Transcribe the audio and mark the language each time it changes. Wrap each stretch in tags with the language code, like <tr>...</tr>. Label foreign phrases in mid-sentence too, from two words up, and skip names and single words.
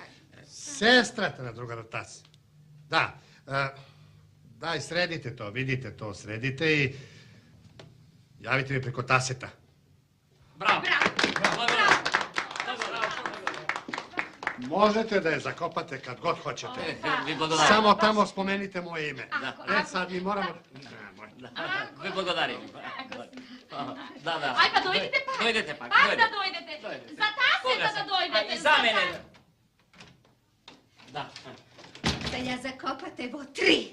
<mk>Сестрата на другарот Тасе. Да.</mk> <sr>Дај, средите то, видите то, средите и јавите ми преко Тасета.</sr> <mk>Браво. Можете да ја закопате</mk> <sr>кад год хочете.</sr> <mk>Ви благодарам.</mk> <sr>Само тамо спомените моје име. Сад ми морамо... Ви благодарим. Да.</sr> <mk>Ај па дојдете пак. Дојдете пак. Пак да дојдете. За Тасета да дојдете. И за мене. Да. Да ја закопате во 3.</mk>